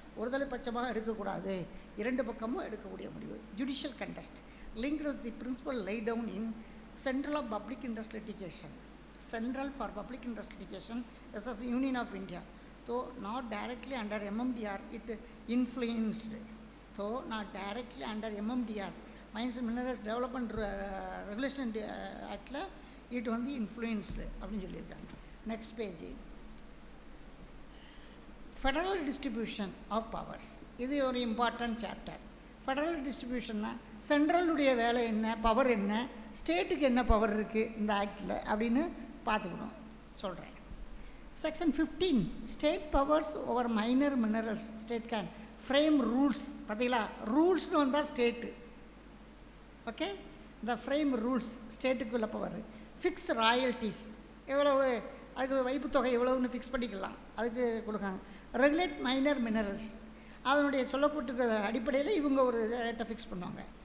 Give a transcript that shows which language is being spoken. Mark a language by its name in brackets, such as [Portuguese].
[Tamil] ஒருதலை பட்சமாக எடுக்கக்கூடாது, 2 பக்கமும் எடுக்கக்கூடிய முடிவு. [English] Judicial contest linked with the principle laid down in central of public interest litigation. Central for public interest litigation vs union of India. Though not directly under MMDR, it influenced. Though not directly under MMDR, Mines and Minerals Development Regulation Act, it [Tamil] வந்து [English] influenced [Tamil] அப்படின்னு சொல்லியிருக்காங்க. [English] Next page, federal distribution of powers. [Tamil] இது ஒரு important chapter. Federal டிஸ்ட்ரிபியூஷன்னா சென்ட்ரலுடைய வேலை என்ன, power என்ன, ஸ்டேட்டுக்கு என்ன பவர் இருக்குது இந்த ஆக்டில் அப்படின்னு பார்த்துக்கணும் சொல்கிறேன். [English] Section 15, state powers over minor minerals. State can frame rules. [Tamil] பார்த்தீங்களா, ரூல்ஸ்னு வந்தால் ஸ்டேட்டு. ஓகே, இந்த frame rules ஸ்டேட்டுக்குள்ள power. Fix royalties, எவ்வளவு அதுக்கு வைப்பு தொகை எவ்வளவுன்னு ஃபிக்ஸ் பண்ணிக்கலாம், அதுக்கு கொடுக்காங்க. ரெகுலேட் மைனர் மினரல்ஸ், அதனுடைய சொல்லப்பட்டிருக்கிற அடிப்படையில் இவங்க ஒரு ரேட்டை ஃபிக்ஸ் பண்ணுவாங்க.